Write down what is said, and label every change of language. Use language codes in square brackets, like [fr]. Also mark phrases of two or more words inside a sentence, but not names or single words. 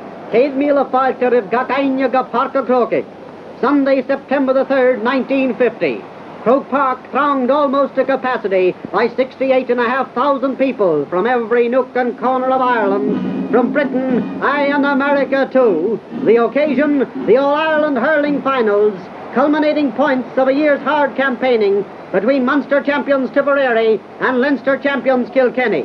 [ga] Céad Míle Fáilte Ribh Gach Aine go Parc Croke. [en] Sunday, September the 3rd, 1950. Croke Park thronged almost to capacity by 68,500 people from every nook and corner of Ireland, from Britain, aye, and America too. The occasion, the All-Ireland Hurling Finals, culminating points of a year's hard campaigning between Munster champions Tipperary and Leinster champions Kilkenny.